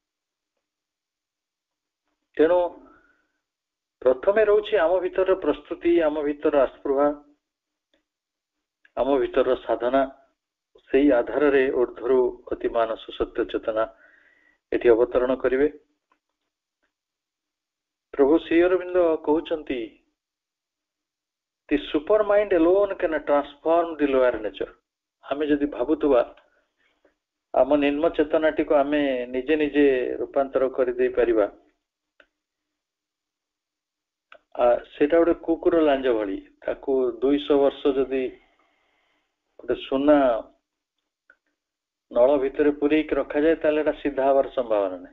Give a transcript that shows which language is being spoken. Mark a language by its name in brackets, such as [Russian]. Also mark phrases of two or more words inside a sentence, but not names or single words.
[Odia] ତେଣୁ ପ୍ରଥମେ ରହୁଛି ଆମ ଭିତର ପ୍ରସ୍ତୁତି, ଆମ ଭିତର ଆସ୍ପୃହା, ଆମ ଭିତର ସାଧନା। ସେଇ ଆଧାରରେ ଉର୍ଦ୍ଧ୍ୱରୁ ଅତିମାନସ ସତ୍ୟ ଚେତନା ଏଠି ଅବତରଣ କରିବେ। ପ୍ରଭୁ ଶ୍ରୀ ଅରବିନ୍ଦ କହୁଛନ୍ତି, [English] the super mind alone can transform the lower nature। [Odia] ଆମେ ଯଦି ଭାବୁଥିବା ଆମ ନିମ୍ନ ଚେତନାଟିକୁ ଆମେ ନିଜେ ନିଜେ ରୂପାନ୍ତର କରିଦେଇ ପାରିବା, ସେଟା ଗୋଟେ କୁକୁର ଲାଞ୍ଜ ଭଳି। ତାକୁ 200 ବର୍ଷ ଯଦି ଗୋଟେ ସୁନା ନଳ ଭିତରେ ପୁରେଇକି ରଖାଯାଏ, ତାହେଲେ ଏଟା ସିଧା ହବାର ସମ୍ଭାବନା ନାହିଁ।